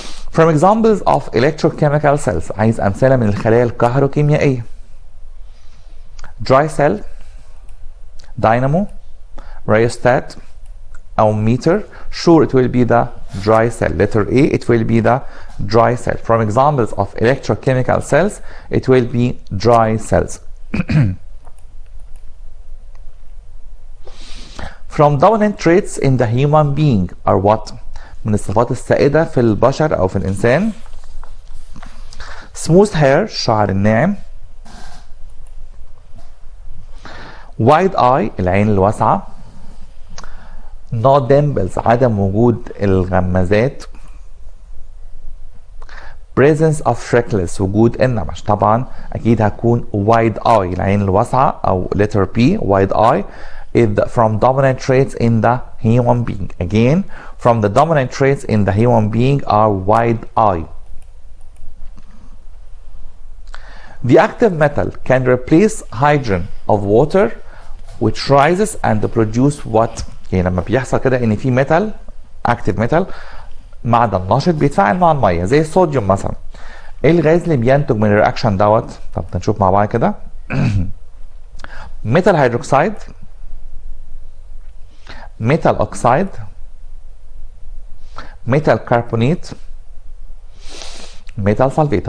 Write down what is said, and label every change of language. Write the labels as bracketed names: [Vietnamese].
[English] From examples of electrochemical cells. [Arabic] عايز أمثلة من الخلايا الكهروكيميائية. [English] Dry cell, dynamo, rheostat, أو meter. Sure, it will be the dry cell. Letter A, it will be the dry cell. From examples of electrochemical cells, it will be dry cells. From dominant traits in the human being are what? [Arabic] من الصفات السائدة في البشر أو في الإنسان. [English] Smooth hair, [Arabic] الشعر الناعم. [English] Wide eye، [Arabic] العين الواسعة. [English] No dimples، [Arabic] عدم وجود الغمازات. [English] Presence of freckles، [Arabic] وجود النمش. طبعا أكيد هتكون [English] wide eye، [Arabic] العين الواسعة، أو [English] letter B wide eye is from dominant traits in the human being. Again, from the dominant traits in the human being are wide eye. The active metal can replace hydrogen of water which rises and produce what? [Arabic] يعني لما بيحصل كده ان في ميتال اكتيف ميتال معدن نشط بيتفاعل مع الميه زي الصوديوم مثلا. ايه الغاز اللي بينتج من الرياكشن دوت؟ طب نشوف مع بعض كده. ميتال هيدروكسيد، ميتال اوكسيد، ميتال كربونات، ميتال سلفيت.